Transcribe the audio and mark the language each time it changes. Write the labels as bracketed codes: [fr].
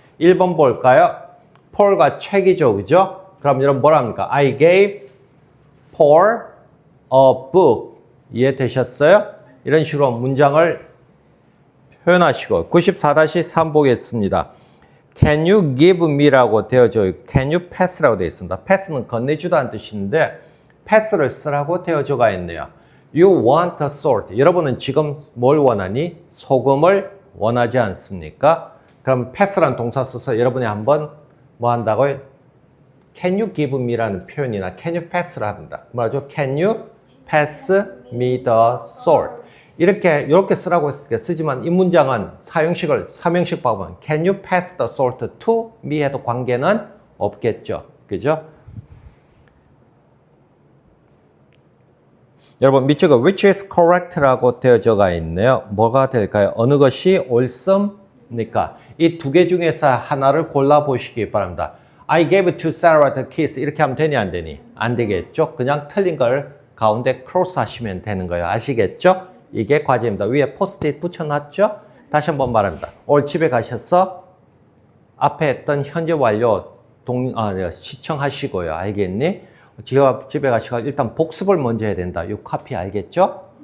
[ko] 1번 볼까요? 폴과 책이죠, 그죠? 그럼 여러분 뭐라 합니까? [en] I gave for a book. [ko] 이해되셨어요? 이런 식으로 문장을 표현하시고 94-3 보겠습니다. [en] Can you give me [ko] 라고 되어져 있고 [en] Can you pass [ko] 라고 되어 있습니다. pass는 건네주다는 뜻인데 pass를 쓰라고 되어져가 있네요. [en] You want a salt. [ko] 여러분은 지금 뭘 원하니? 소금을 원하지 않습니까? 그럼 pass라는 동사 써서 여러분이 한번 뭐 한다고요? [en] Can you give me [ko] 라는 표현이나 [en] Can you pass [ko] 를 합니다. 뭐라죠? [en] Can you pass me the salt? [ko] 이렇게 쓰라고 쓰지만 이 문장은 사용식을 3형식 봐보면 [en] Can you pass the salt to me [ko] 해도 관계는 없겠죠. 그죠? 여러분 밑줄에 [en] which is correct [ko] 라고 되어져가 있네요. 뭐가 될까요? 어느 것이 옳습니까? 이 두 개 중에서 하나를 골라보시기 바랍니다. [en] I gave to Sarah the kiss [ko] 이렇게 하면 되니 안 되니? 안 되겠죠? 그냥 틀린 걸 가운데 크로스 하시면 되는 거예요. 아시겠죠? 이게 과제입니다. 위에 포스트잇 붙여놨죠? 다시 한번 말합니다. 오늘 집에 가셔서 앞에 했던 현재 완료 시청하시고요. 알겠니? 집에 가시고 일단 복습을 먼저 해야 된다. 이 카피 알겠죠?